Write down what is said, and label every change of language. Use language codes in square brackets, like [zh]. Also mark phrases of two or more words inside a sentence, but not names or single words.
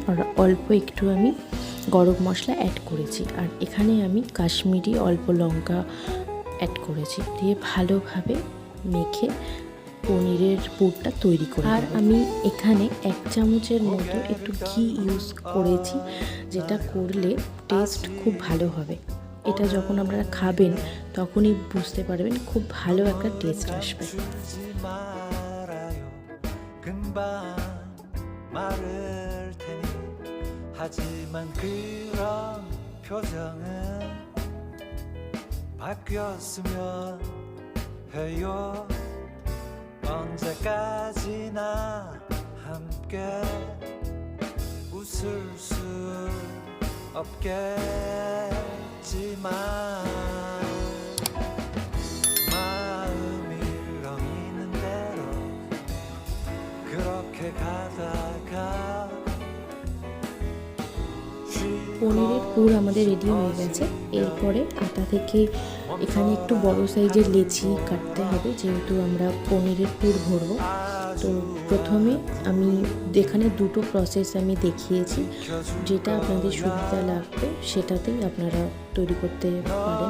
[bn] আর অল্প একটু আমি গরম মশলা অ্যাড করেছি, আর এখানে আমি কাশ্মীরি অল্প লঙ্কা অ্যাড করেছি, দিয়ে ভালোভাবে মেখে পনিরের পুরটা তৈরি করে। আর আমি এখানে 1 চামচের মতো একটু ঘি ইউজ করেছি, যেটা করলে টেস্ট খুব ভালো হবে। এটা যখন আপনারা খাবেন তখনই বুঝতে পারবেন খুব ভালো একটা টেস্ট আসবে। [ko] 하지만 그런 표정은 바뀌었으면 해요. 언제까지나 함께 웃을 수 없겠지만 마음이렁이는 대로 그렇게 가다가 [bn] পনিরের পুর আমাদের রেডি হয়ে গেছে। এরপরে আটা থেকে এখানে একটু বড় সাইজের লেচি কাটতে হবে, যেহেতু আমরা পনিরের পুর ভরবো। তো প্রথমে আমি এখানে দুটো প্রসেস আমি দেখিয়েছি, যেটা আপনাদের সুবিধা লাগবে সেটাতেই আপনারা তৈরি করতে পারেন।